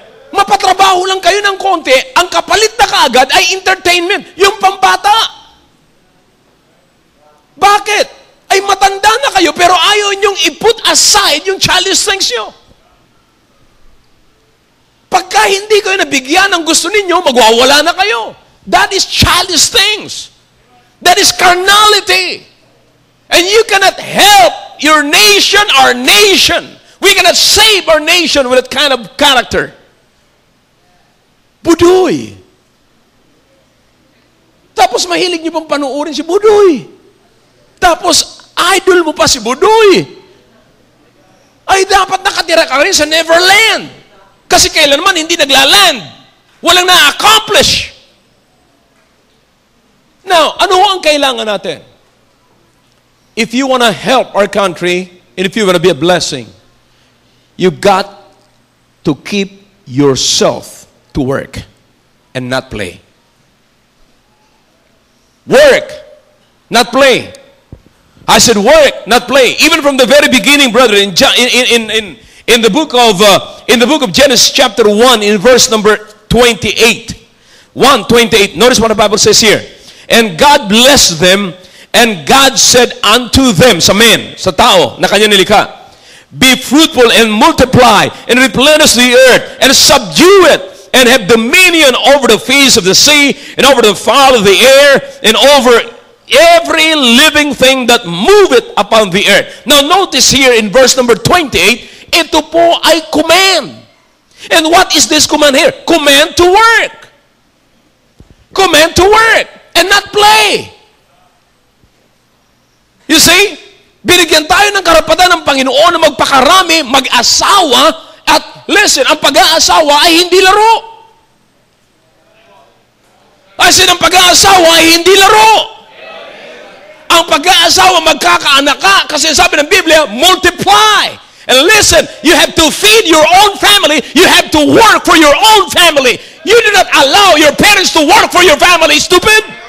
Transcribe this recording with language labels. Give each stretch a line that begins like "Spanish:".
Filipino: Mapatrabaho lang kayo ng konti, ang kapalit na kaagad ay entertainment, yung pambata. Bakit? Ay matanda na kayo, pero ayaw niyong i-put aside yung
English: childish things
Filipino: nyo. Pagka hindi kayo nabigyan ng gusto ninyo, magwawala na kayo.
English: That is childish things. That is carnality. And you cannot help your nation, our nation. We cannot save our nation with that kind of character. Budoy.
Filipino: Tapos mahilig niyo pang panuorin si Budoy. Tapos idol mo pa si Budoy. Ay dapat nakatira ka rin sa Neverland. Kasi kailanman hindi naglaland. Walang na-accomplish. Now, ano ang kailangan natin?
English: If you want to help our country, and if you want to be a blessing, you've got to keep yourself to work and not play. Work, not play. I said work, not play. Even from the very beginning, brother, in in the book of Genesis chapter 1 in verse number 28. 1:28. Notice what the Bible says here. And God blessed them, and God said unto them,
Filipino: sa men, sa tao na kanya nilikha,
English: be fruitful and multiply and replenish the earth and subdue it and have dominion over the face of the sea and over the fowl of the air and over every living thing that moveth upon the earth. Now notice here in verse number 28,
Filipino: ito po ay
English: command. And what is this command here? Command to work. Command to work and not play. You see?
Filipino: Binigyan tayo ng karapatan ng Panginoon na magpakarami, mag-asawa, at listen, ang pag-aasawa ay hindi laro. Kasi ang pag-aasawa ay hindi laro. Ang pag-aasawa, magkakaanak ka, kasi sabi ng Biblia, multiply.
English: And listen, you have to feed your own family. You have to work for your own family. You do not allow your parents to work for your family, stupid.